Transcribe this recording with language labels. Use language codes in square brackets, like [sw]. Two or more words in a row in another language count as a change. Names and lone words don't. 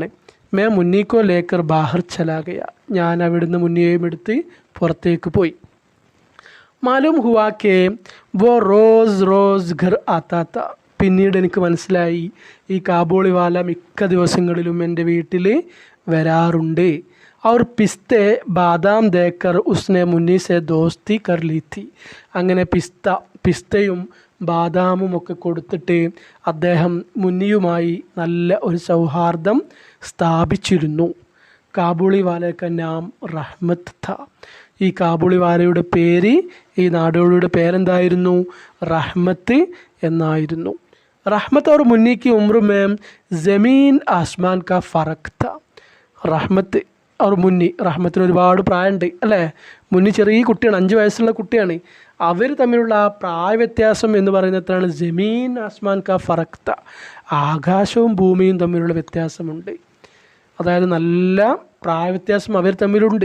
[hi] मैं मुन्नी को लेकर बाहर चला गया. [ml] ഞാൻ അവിടുന്ന് മുന്നിയെയും എടുത്ത് പുറത്തേക്ക് പോയി. [hi] मालूम हुआ के वो रोज़ घर आता था. [ml] പിന്നീട് എനിക്ക് മനസ്സിലായി, ഈ കാബൂളിവാല മിക്ക ദിവസങ്ങളിലും എൻ്റെ വീട്ടിൽ വരാറുണ്ട്. [hi] और पिस्ते बादाम देकर उसने मुन्नी से दोस्ती कर ली थी. [ml] അങ്ങനെ പിസ്തയും ബാദാമും ഒക്കെ കൊടുത്തിട്ട് അദ്ദേഹം മുന്നിയുമായി നല്ല ഒരു സൗഹാർദ്ദം സ്ഥാപിച്ചിരുന്നു. [hi] കാബൂളിവാലയുടെ नाम रहमत था. [ml] ഈ കാബൂളിവാലയുടെ പേര്, ഈ നാടോടിയുടെ പേരെന്തായിരുന്നു, റഹ്മത്ത് എന്നായിരുന്നു. [hi] റഹ്മത്ത് और मुन्नी की उम्र में ज़मीन आसमान का फ़र्क था. [ml] റഹ്മത്ത് അവർ റഹ്മത്തിന് ഒരുപാട് പ്രായമുണ്ട് അല്ലേ, മുന്നി ചെറിയ കുട്ടിയാണ്, 5 വയസ്സുള്ള കുട്ടിയാണ്. അവർ തമ്മിലുള്ള ആ പ്രായ വ്യത്യാസം എന്ന് പറയുന്നത് എത്രയാണ്, [hi] ज़मीन आसमान का फ़र्क था. [ml] ആകാശവും ഭൂമിയും തമ്മിലുള്ള വ്യത്യാസമുണ്ട്, അതായത് നല്ല പ്രായ വ്യത്യാസം അവർ തമ്മിലുണ്ട്.